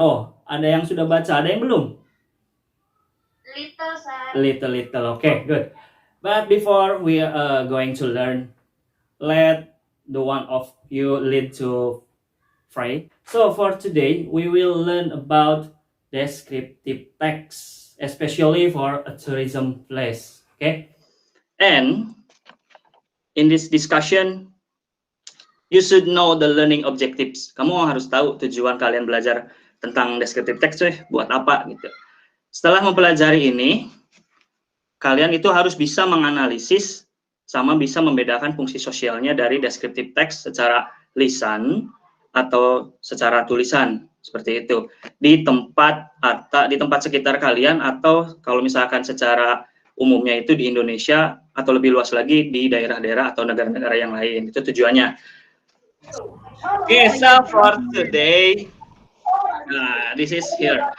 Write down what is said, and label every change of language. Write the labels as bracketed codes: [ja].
[id] Oh, ada yang sudah baca, ada yang belum? [en] Little, sir. Little. Okay, good. But before we are going to learn, let the one of you lead to pray. So for today, we will learn about descriptive text, especially for a tourism place. Okay, and in this discussion, you should know the learning objectives. [id] Kamu harus tahu tujuan kalian belajar tentang descriptive text, buat apa gitu. Setelah mempelajari ini, kalian itu harus bisa menganalisis sama bisa membedakan fungsi sosialnya dari descriptive text secara lisan atau secara tulisan, seperti itu di tempat sekitar kalian, atau kalau misalkan secara umumnya itu di Indonesia atau lebih luas lagi di daerah-daerah atau negara-negara yang lain. Itu tujuannya. [en] Okay, so for today, this is here.